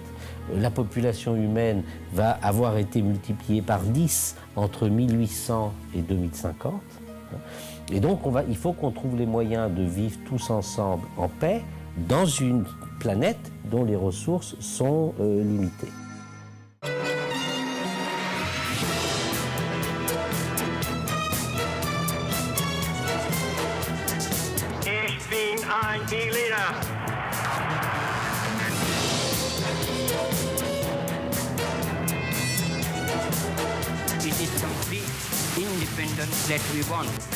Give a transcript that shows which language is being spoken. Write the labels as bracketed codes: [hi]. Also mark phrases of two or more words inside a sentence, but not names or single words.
[fr] La population humaine va avoir été multipliée par 10 entre 1800 et 2050. Et donc il faut qu'on trouve les moyens de vivre tous ensemble en paix dans une planète dont les ressources sont limitées. [de] Ich bin ein Berliner. [en] It is complete independence that we want.